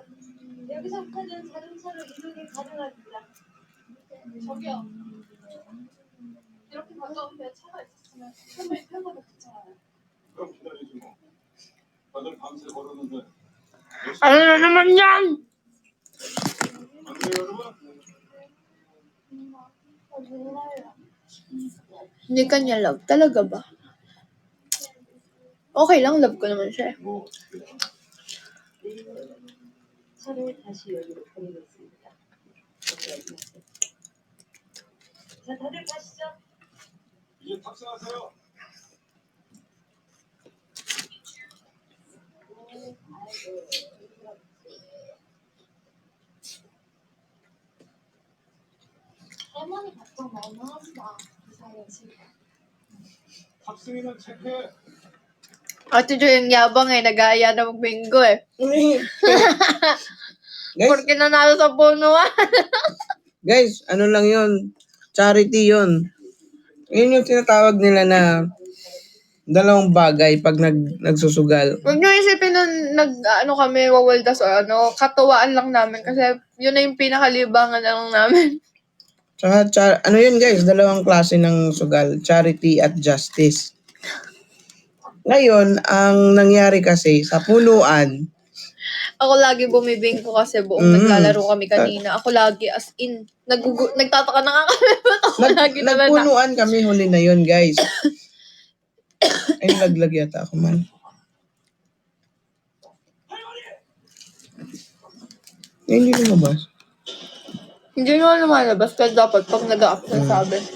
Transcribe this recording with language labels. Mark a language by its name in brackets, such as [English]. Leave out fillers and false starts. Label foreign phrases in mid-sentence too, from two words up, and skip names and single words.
[Korean] 여기서부터는 자동차로 이동이 가능합니다. 저기요. 이렇게 가까운데 차가 있었으면 정말 편하고 좋잖아요. 그럼 기다리지 뭐. 다들 밤새 걸었는데. [Filipino] Ano na naman yan? [Korean] 안 돼요, 여러분? [Filipino] Hindi kanya love. Talaga ba? Okay lang, love ko naman siya. [Korean] 차를 다시 여기로 보내겠습니다. 자, 다들 가시죠. 이제 탑승하세요. 할머니 걱정 너무 하지 마. 그 사이에 지금. 탑승인은 체크해. [Filipino] Ate Jo yung yabang eh, nag-aaya na mag-bingo eh. Guys, Porque nanalo sa punuan. guys, ano lang yun? Charity yun. Yun yung tinatawag nila na dalawang bagay pag nagsusugal. Huwag nyo isipin nun, kami, wawaldas o katuwaan lang namin kasi yun na yung pinakalibangan na lang namin. Tsaka, ano yun guys, dalawang klase ng sugal, charity at justice. Ngayon, ang nangyari kasi sa punuan, Ako lagi bumibingko kasi buong naglalaro kami kanina. Ako lagi as in, nagtataka na nga kami ba't ako lagi na nagpunuan kami huli na yun guys. Ay, laglag yata ako man. Hindi lumabas. Hindi naman lumalabas kasi dapat pag nag-a-up na sabi.